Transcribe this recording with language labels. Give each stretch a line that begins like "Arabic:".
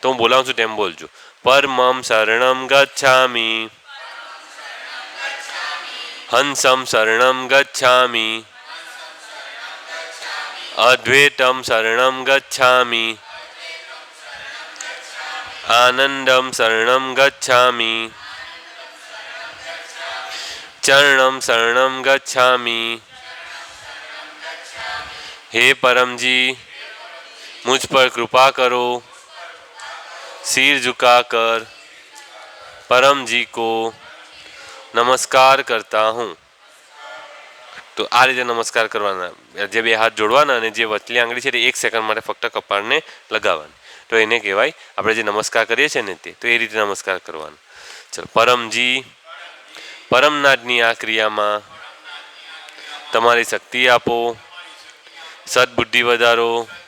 Gujarati: તો હું બોલાવું છું તેમ બોલજો।
Sanskrit: પરમં શરણં ગચ્છામિ, હંસં શરણં ગચ્છામિ, અદ્વૈતં શરણં ગચ્છામિ, આનંદં શરણં ગચ્છામિ, ચરણં શરણં ગચ્છામિ।
Hindi: हे परम जी, मुझ पर कृपा करो। सिर झुकाकर परम जी को नमस्कार करता हूँ।
Gujarati: तो आ रीते नमस्कार करवाना। जे बे हाथ जोड़वाना અને જે વચલી આંગળી છે તે 1 સેકન્ડ માટે ફક્ત કપાળને લગાવવાની। તો એને કહેવાય આપણે જે નમસ્કાર કરીએ છીએ ને તે, તો એ રીતે નમસ્કાર કરવાનો। ચલો, પરમજી, પરમનાદની આ ક્રિયામાં તમારી શક્તિ આપો, સદબુદ્ધિ વધારો।